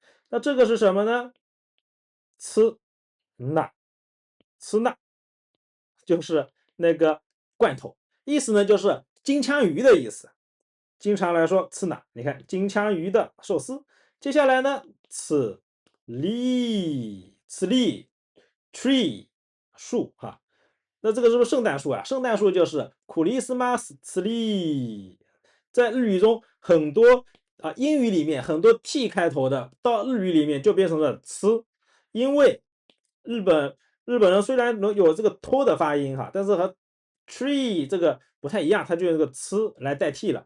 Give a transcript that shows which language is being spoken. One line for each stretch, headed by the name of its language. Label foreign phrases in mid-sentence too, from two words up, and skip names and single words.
Chinese: 那这个是什么呢？吃那就是那个罐头，意思呢就是金枪鱼的意思。经常来说吃哪？你看金枪鱼的寿司。接下来呢，吃栗 tree 树哈。那这个是不是圣诞树啊？圣诞树就是クリスマスツリー。在日语中很多英语里面很多 t 开头的，到日语里面就变成了吃，因为日本人虽然能有这个托的发音哈，但是和 tree 这个不太一样，它就用这个吃来代替了。